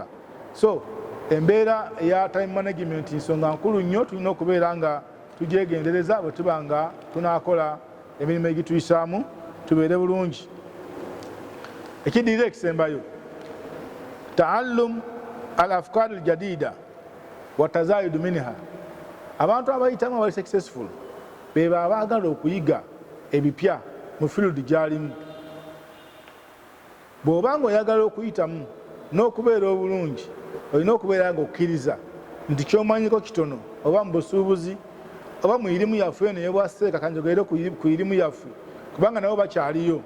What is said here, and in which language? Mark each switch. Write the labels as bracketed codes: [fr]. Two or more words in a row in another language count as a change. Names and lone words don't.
[lg] So embeera eya [en] time management [lg] nsonga nkulu nnyo, tulina okubeera nga tugyegendereza bwe tuba nga tunaakola emirimu egituyisaamu tubeere bulungi. Ekiddirira ekisembayo [ar] تعلم الأفكار الجديدة والتزيد منها. [lg] Abantu abayitamu abali successful beba abaagala okuyiga ebipya mu field gyalimu. Bw'oba nga oyagala okuyitamu n'okubeera obulungi, olina okubeera nga okkiriza nti kyomanyiko kitono, oba mu busuubuzi oba mu irimu yaffe eno ey'obwaseeka, kanjogerere ku irimu yaffe kubanga nabo bakyaliyo.